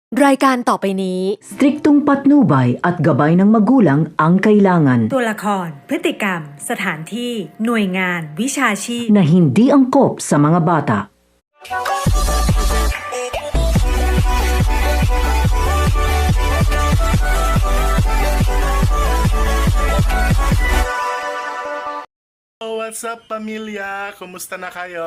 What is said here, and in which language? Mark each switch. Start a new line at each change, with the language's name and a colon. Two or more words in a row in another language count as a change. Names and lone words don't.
Thai: รายการต่อไปนี้
Filipino: Striktong patnubay at gabay ng magulang ang kailangan
Thai: ตัวละคร พฤติกรรม สถานที่ หน่วยงาน วิชาชีพ
Filipino: na hindi angkop sa mga bata.
English: What's up pamilya?
Filipino: Kumusta na kayo?